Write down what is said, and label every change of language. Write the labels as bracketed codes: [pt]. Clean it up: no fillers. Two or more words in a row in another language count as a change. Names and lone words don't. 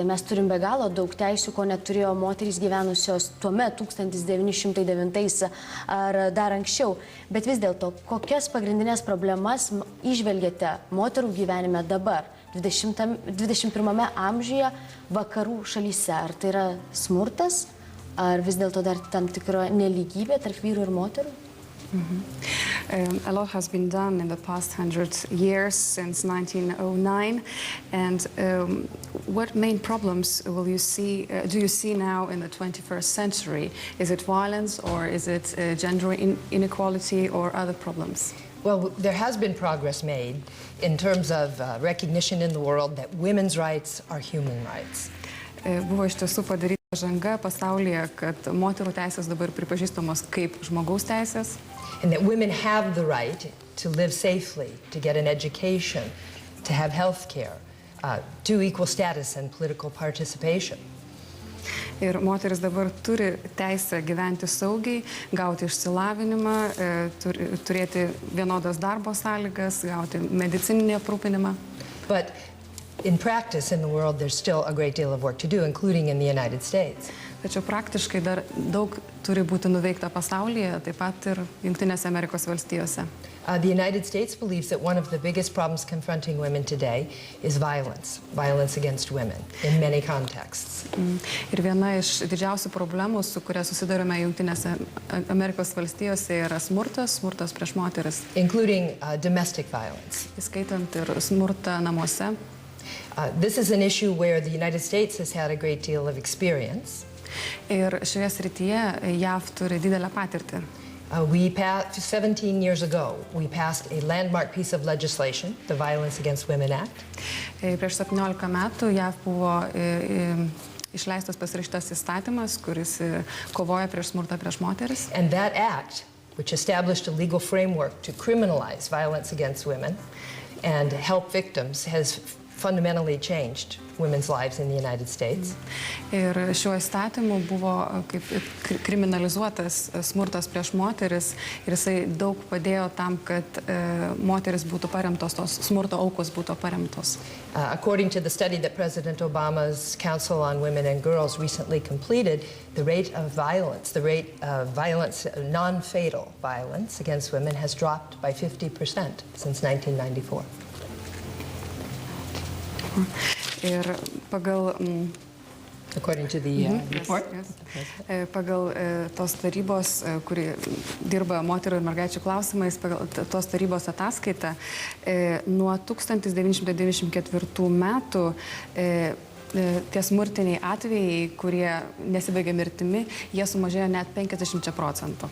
[lt] Mes turim be galo daug teisių, ko neturėjo moterys gyvenusios tuomet 1909 ar dar anksčiau. Bet vis dėlto, kokias pagrindinės problemas įžvelgiate moterų gyvenime dabar, 21 amžiuje, vakarų šalyse? Ar tai yra smurtas, ar vis dėlto dar tam tikra nelygybė tarp vyrų ir moterų? [en] A lot has been done in the past 100 years since 1909, and what main problems do you see now in the 21st century? Is it violence, or is it gender inequality, or other problems? Well, there has been progress made in terms of recognition in the world that women's rights are human rights. [lt] Buvo iš tiesų padaryta pažanga pasaulyje, kad moterų teisės dabar pripažįstamos kaip žmogaus teisės. [en] And that women have the right to live safely, to get an education, to have health care, to equal status and political participation. [lt] Ir moteris dabar turi teisę gyventi saugiai, gauti išsilavinimą, turėti vienodas darbo sąlygas, gauti medicininį aprūpinimą. [en] But in practice in the world, there's still a great deal of work to do, including in the United States. [lt] Tačiau praktiškai dar daug turi būti nuveikta pasaulyje, taip pat ir Jungtinėse Amerikos valstijose. [en] The United States believes that one of the biggest problems confronting women today is violence against women in many contexts. [lt] Ir viena iš didžiausių problemų, su kuria susidurime Jungtinėse Amerikos valstijose, yra smurtas prieš moteris. [en] Including domestic violence. [lt] Įskaitant ir smurtą namuose. [en] This is an issue where the United States has had a great deal of experience. [lt] Ir šioje srityje JAV turi didelę patirtį. [en] 17 years ago, we passed a landmark piece of legislation, the Violence Against Women Act. [lt] Prieš 17 metų JAV buvo išleistas pasirašytas įstatymas, kuris kovoja prieš smurtą prieš moteris. [en] And that act, which established a legal framework to criminalize violence against women and help victims, has fundamentally changed women's lives in the United States. [lt] Ir šiuo įstatymu buvo kaip kriminalizuotas smurtas prieš moteris ir jisai daug padėjo tam, kad moteris būtų paremtos, tos smurto aukos būtų paremtos. [en] According to the study that President Obama's Council on Women and Girls recently completed, the rate of violence, non-fatal violence against women has dropped by 50% since 1994. [lt] Ir pagal [en] According to the report. [lt] Pagal tos tarybos, kuri dirba moterų ir mergaičių klausimais, pagal tos tarybos ataskaitą, nuo 1994 metų tie smurtiniai atvejai, kurie nesibaigia mirtimi, jie sumažėjo net 50%.